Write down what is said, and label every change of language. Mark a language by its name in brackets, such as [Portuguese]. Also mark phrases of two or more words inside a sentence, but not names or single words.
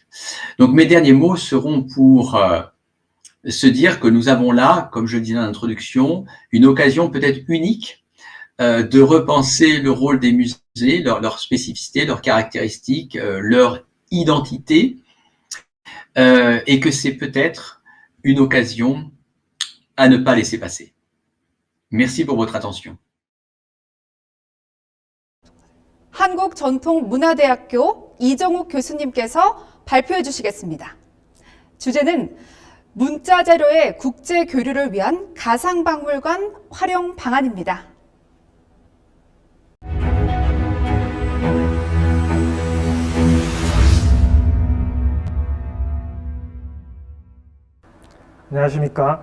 [French] Donc mes derniers mots seront pour se dire que nous avons là, comme je le disais en introduction, une occasion peut-être unique de repenser le rôle des musées, leur spécificité, leurs caractéristiques, leur identité, et que c'est peut-être une occasion à ne pas laisser passer. Merci pour votre attention. [Korean] 한국전통문화대학교 이정욱 교수님께서 발표해 주시겠습니다. 주제는 문자 자료의 국제 교류를 위한 가상박물관 활용 방안입니다. 안녕하십니까.